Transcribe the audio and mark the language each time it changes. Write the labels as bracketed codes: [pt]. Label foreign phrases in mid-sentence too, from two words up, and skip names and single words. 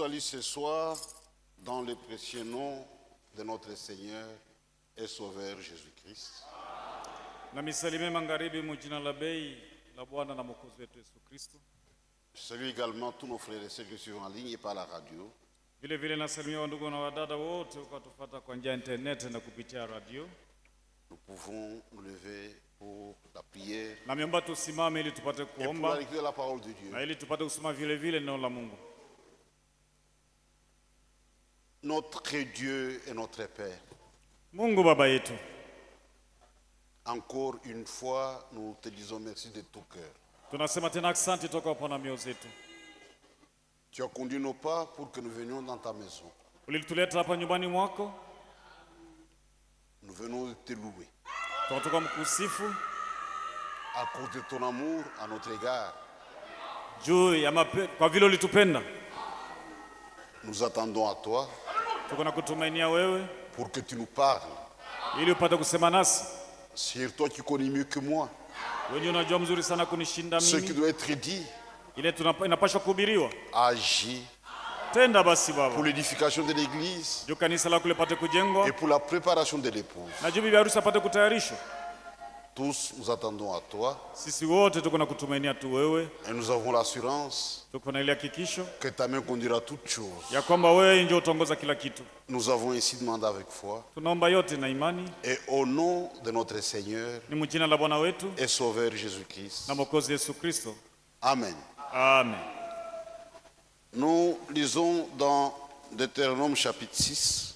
[fr] salue ce soir dans le précieux nom de notre Seigneur et Sauveur Jésus-Christ. [sw] Namisalimie magharibi mujina la bei la Bwana na Mwokozi wetu Yesu Kristo. [fr] Je salue également tous nos frères et sœurs qui suivent en ligne et par la radio. [sw] Vile vile nasalimia wandugu na wadada wote ukatufuata kwa njia ya internet na kupitia radio. [fr] Nous pouvons nous lever pour la prière [sw] Na miomba tusimame ili tupate [fr] et pour [sw] kuomba [fr] la lecture de la parole de Dieu. [sw] na ili tupate kusoma vile vile neno la Mungu. [fr] Notre Dieu et notre Père, [sw] Mungu Baba yetu, [fr] encore une fois, nous te disons merci de tout cœur. [sw] tunasema tena asante toka upona mioyo zetu. [fr] Tu as conduit nos pas pour que nous venions dans ta maison. [sw] Ulituleta hapa nyumbani mwako, [fr] Nous venons de te louer [sw] tunatoka mkusifu [fr] à cause de ton amour à notre égard. [sw] juu ya kwa vile ulitupenda. [fr] Nous attendons à toi [sw] Tuko na kutumainia wewe [fr] pour que tu nous parles. [sw] ili upate kusema nasi. [fr] C'est toi qui connais mieux que moi [sw] Wewe unajua mzuri sana kunishinda [fr] ce qui [sw] mimi. [fr] doit être dit, [sw] Ile inapaswa kuhubiriwa. [fr] agi [sw] Tenda basi [fr] pour [sw] Baba, [fr] l'édification de l'église [sw] juu kanisa lako lipate kujengwa [fr] et pour la préparation de l'épouse. [sw] na juu bibi harusi apate kutayarishwa. [fr] Tous nous attendons à toi [sw] Sisi wote tuko na kutumainia tu wewe, [fr] et nous avons l'assurance [sw] tuko na ile hakikisho [fr] que ta main conduira toutes choses. [sw] ya kwamba wewe ndio utaongoza kila kitu. [fr] Nous avons ainsi demandé avec foi [sw] Tunaomba yote na imani [fr] et au nom de notre Seigneur [sw] ni mjina la Bwana wetu [fr] et Sauveur Jésus-Christ. [sw] na Mwokozi Yesu Kristo. Amen. Amen. [fr] Nous lisons dans Deutéronome chapitre 6,